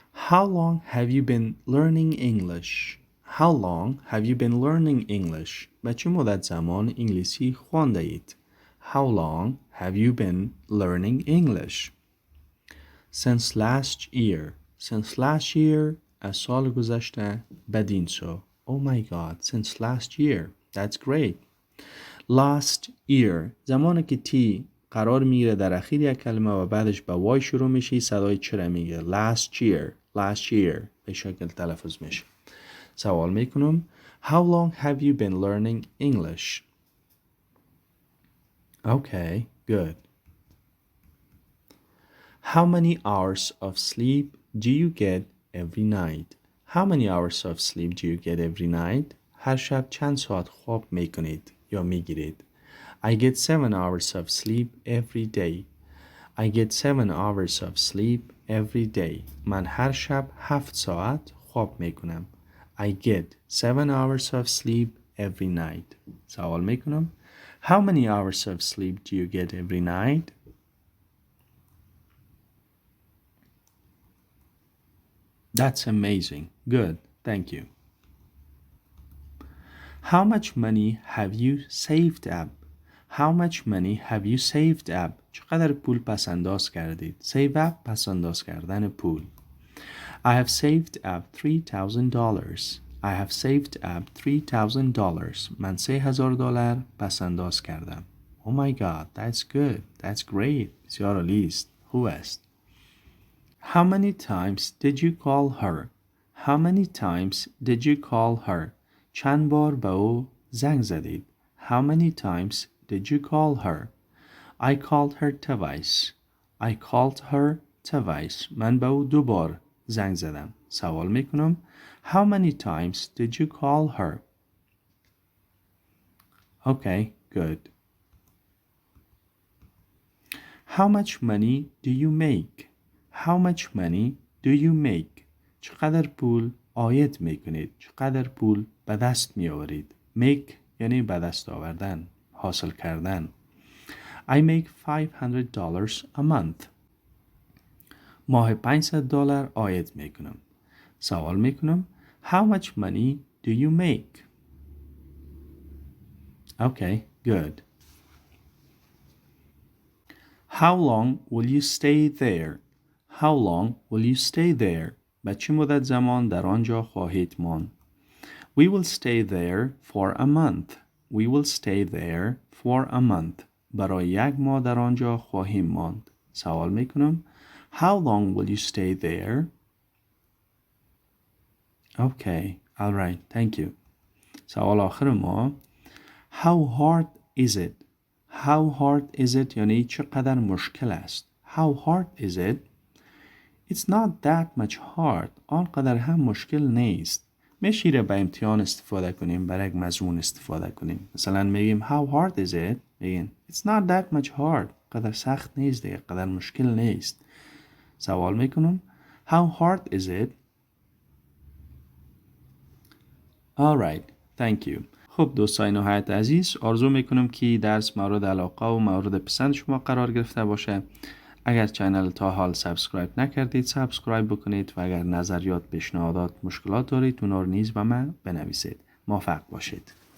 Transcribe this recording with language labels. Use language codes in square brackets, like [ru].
[en] How long have you been learning English? How long have you been learning English? [fa] به چه مدت زمان انگلیسی خوانده اید؟ [en] How long have you been learning English? Since last year. Since last year [fa] از سال گذشته بدین سو. [en] Oh my god, since last year. That's great. Last year [fa] زمانی که تی قرار میگیره در اخیر یک کلمه و بعدش به وای شروع میشه صدای چرا میگه last year. [en] Last year [fa] به شکل تلفظ میشه. سوال میکنم [en] How long have you been learning English? Okay, good. How many hours of sleep do you get every night? How many hours of sleep do you get every night? [fa] هر شب چند ساعت خواب میکنید یا میگیرید؟ [en] I get 7 hours of sleep every day. I get 7 hours of sleep every day. [fa] من هر شب 7 ساعت خواب میکنم. [en] I get 7 hours of sleep every night. [fa] سوال میکنم [en] How many hours of sleep do you get every night? That's amazing. Good. Thank you. How much money have you saved up? How much money have you saved up? [fa] چقدر پول پس انداز کردید؟ [en] Save up [fa] پس انداز کردن پول. [en] I have saved up $3,000. I have saved up $3,000. [fa] من $3,000 پس انداز کردم. [en] Oh my god, that's good. That's great. [fa] بسیار عالی است. خوب است. [en] How many times did you call her? How many times did you call her? [fa] چند بار به او زنگ زدید؟ [en] How many times did you call her? I called her twice. I called her twice. [fa] من به او 2 بار زنگ زدم. سوال میکنم [en] How many times did you call her? Okay, good. How much money do you make? How much money do you make? [fa] چقدر پول عاید میکنید؟ چقدر پول به دست میآورید؟ Make یعنی به دست آوردن، حاصل کردن. [en] I make $500 a month. [fa] ماه $500 عاید میکنم. سوال میکنم [en] How much money do you make? Okay, good. How long will you stay there? How long will you stay there? [fa] به چه مدت زمان در آنجا خواهید ماند؟ [en] We will stay there for a month. We will stay there for a month. [fa] برای 1 ماه در آنجا خواهیم ماند. سوال میکنم [en] How long will you stay there? Okay, all right, thank you. [fa] سوال آخر ما [en] How hard is it? How hard is it [fa] یعنی چقدر مشکل است؟ [en] How hard is it? It's not that much hard. [fa] آنقدر هم مشکل نیست. میشه به امتحان استفاده کنیم، برای یک مضمون استفاده کنیم. مثلا میگیم [en] How hard is it? [fa] میگیم [en] It's not that much hard. [fa] قدر سخت نیست دیگه، قدر مشکل نیست. سوال میکنم [en] How hard is it? All right, thank you. [fa] خب دوستان نهایت عزیز، آرزو میکنم که درس مورد علاقه و مورد پسند شما قرار گرفته باشه. اگر چینل تا حال سابسکرایب نکردید سابسکرایب بکنید و اگر نظریات، پیشنهادات، مشکلات دارید اونا رو نیز به من بنویسید. موفق باشید.